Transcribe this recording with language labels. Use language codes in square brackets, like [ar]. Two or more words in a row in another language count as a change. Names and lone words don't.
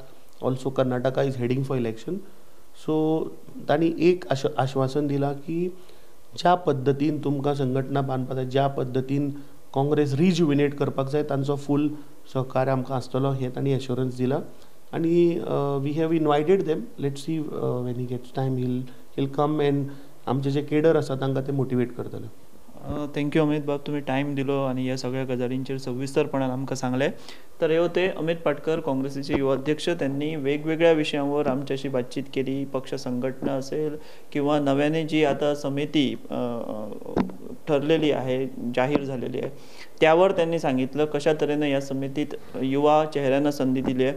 [en] Also Karnataka is heading for election. [kok] सो तांणी एक आश्वासन दिलां की ज्या पद्दतीन तुमकां संघटना बांदपाक जाय, ज्या पद्दतीन काँग्रेस रिज्युविनेट करपाक जाय, तांचो फूल सहकार्य आमकां आसतलो, हें तांणी एश्युरन्स दिला. [en] आनी we have invited them. Let's see when he gets time he'll come and [kok] आमचे जे केडर आसा तांकां ते मोटिवेट करतले. थँक्यू अमित बाब, तुम्ही टायम दिलो आणि ह्या सगळ्या गजालींचेर सविस्तरपणान आमकां सांगलें. [mr] तर हे होते अमित पाटकर, काँग्रेसीचे युवा अध्यक्ष. त्यांनी वेगवेगळ्या विषयांवर आमच्याशी बातचीत केली. पक्ष संघटना असेल किंवा नव्याने जी आता समिती ठरलेली आहे, जाहीर झालेली आहे, त्यावर त्यांनी सांगितलं कशा तऱ्हेनं या समितीत युवा चेहऱ्यांना संधी दिली आहे.